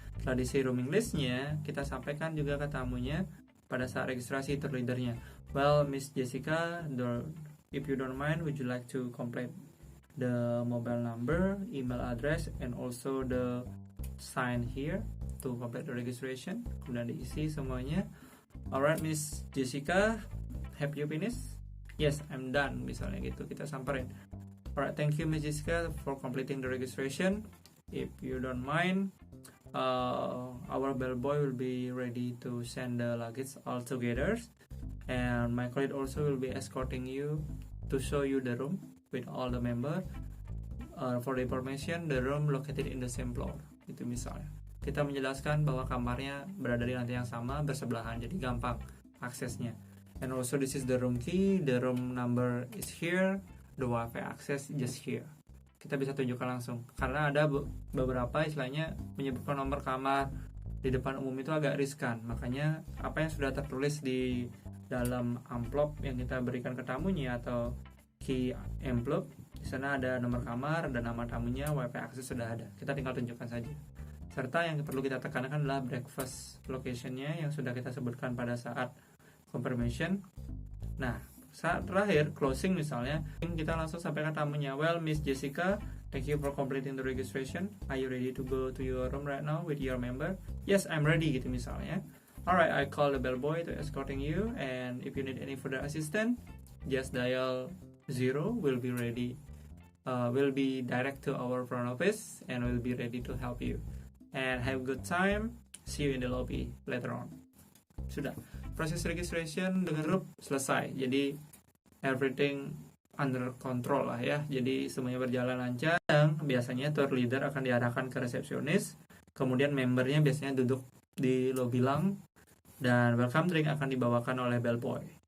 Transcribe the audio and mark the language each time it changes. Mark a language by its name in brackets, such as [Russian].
[Indonesian] Setelah diisi rooming listnya, kita sampaikan juga ke tamunya pada saat registrasi tour leadernya. [English] Well, Miss Jessica, if you don't mind, would you like to complete the mobile number, email address, and also the sign here to complete the registration? [Indonesian] Kemudian diisi semuanya. [English] Alright, Miss Jessica, have you finished? Yes, I'm done. [Indonesian] Misalnya gitu, kita samperin. [English] Alright, thank you Miss Jessica for completing the registration. If you don't mind, our bellboy will be ready to send the luggage all together, and my colleague also will be escorting you to show you the room with all the member. For the information, the room located in the same floor. [Indonesian] Itu misalnya kita menjelaskan bahwa kamarnya berada di lantai yang sama, bersebelahan, jadi gampang aksesnya. [English] And also this is the room key, the room number is here, the Wi-Fi access just here. [Indonesian] Kita bisa tunjukkan langsung, karena ada beberapa istilahnya menyebutkan nomor kamar di depan umum itu agak riskan. Makanya apa yang sudah tertulis di dalam amplop yang kita berikan ke tamunya atau key envelope, di sana ada nomor kamar dan nama tamunya, Wi-Fi access sudah ada. Kita tinggal tunjukkan saja. Serta yang perlu kita tekankan adalah breakfast location-nya yang sudah kita sebutkan pada saat confirmation. Nah, saat terakhir closing misalnya, kita langsung sampaikan tamunya, [English] well Miss Jessica, thank you for completing the registration. Are you ready to go to your room right now with your member? Yes, I'm ready [Indonesian] gitu misalnya. [English] Alright, I call the bellboy to escorting you, and if you need any further assistance, just dial 0. We'll be ready. Will be direct to our front office and will be ready to help you. And have a good time. See you in the lobby later on. [Indonesian] Sudah. Proses registration dengan grup selesai. Jadi [English] everything under control [Indonesian] lah ya. Jadi semuanya berjalan lancar. Biasanya tour leader akan diarahkan ke resepsionis. Kemudian membernya biasanya duduk di lobby lang. Dan welcome drink akan dibawakan oleh bellboy.